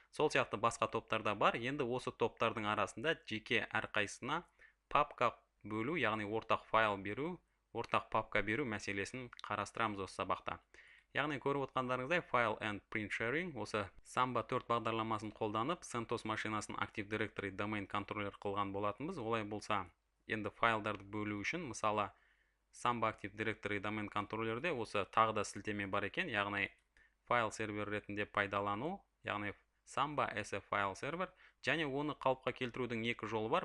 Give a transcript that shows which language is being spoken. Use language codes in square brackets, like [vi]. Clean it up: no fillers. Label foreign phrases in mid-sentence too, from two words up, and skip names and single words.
[kk] Сол сияқты басқа топтарда бар. Енді осы топтардың арасында жеке әрқайсысына папка бөлу, яғни ортақ файл беру, ортақ папка беру мәселесін қарастырамыз осы сабақта. Яғни көріп отқандарыңыздай [en] file and print sharing [kk] осы Samba 4 бағдарламасын қолданып CentOS машинасын Active Directory domain контроллер қылған болатынбыз. Олай болса, енді файлдарды бөлу үшін, мысалы, Samba Active Directory domain контроллерде осы тағы да сілтеме бар екен, яғни файл сервер ретінде пайдалану, яғни Samba SF файл сервер, және оны қалыпқа келтірудің екі жолы бар.